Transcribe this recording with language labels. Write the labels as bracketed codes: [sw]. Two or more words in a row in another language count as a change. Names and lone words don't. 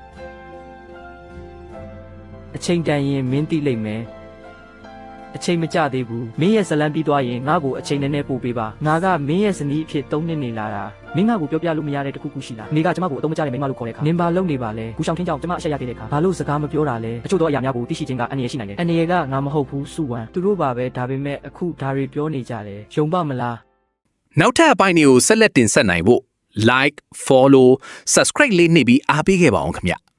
[my] အချိန်တန်ရင်မင်းသိလိမ့်မယ်အချိန်မကျသေးဘူးမင်းရဲ့ဇလံပြီးသွားရင်ငါ့ကိုအချိန်နဲ့ပို့ပေးပါငါကမင်းရဲ့ဇနီးအဖြစ်3နှစ်နေလာတာမင်းငါ့ကိုပြောပြလို့မရတဲ့တခုခုရှိလားနေကကျမကိုအတုံးမကျတဲ့မိန်းမလို့ခေါ်တဲ့ခါနင်ဘာလုပ်နေပါလဲကူရှောင်းထင်းကြောင့်ကျမအဆက်ရခဲ့တဲ့ခါဘာလို့စကားမပြောတာလဲအချို့သောအရာများကိုသိရှိခြင်းကအန္တရာယ်ရှိနိုင်တယ်အန္တရာယ်ကငါမဟုတ်ဘူးစုဝံသူတို့ပါပဲဒါပေမဲ့အခုဒါတွေပြောနေကြတယ်ယုံပါမလား နောက်ထပ်အပိုင်းတွေကိုဆက်လက်တင်ဆက်နိုင်ဖို့ [en] like follow subscribe [my] လေးနှိပ်ပြီးအားပေးခဲ့ပါအောင်ခင်ဗျ